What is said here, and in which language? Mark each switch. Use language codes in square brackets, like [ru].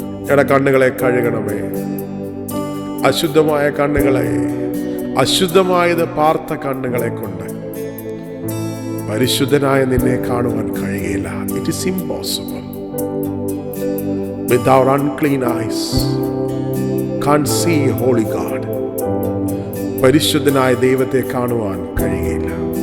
[ml] എന്റെ കണ്ണുകളെ കഴുകണമേ. അശുദ്ധമായ കണ്ണുകളെ, അശുദ്ധമായത് പാർത്ത കണ്ണുകളെ കൊണ്ട് പരിശുദ്ധനായ നിന്നെ കാണുവാൻ കഴിയില്ല. [en] It is impossible. With our unclean eyes can't see holy God. [ml] പരിശുദ്ധനായ ദൈവത്തെ കാണുവാൻ കഴിയില്ല.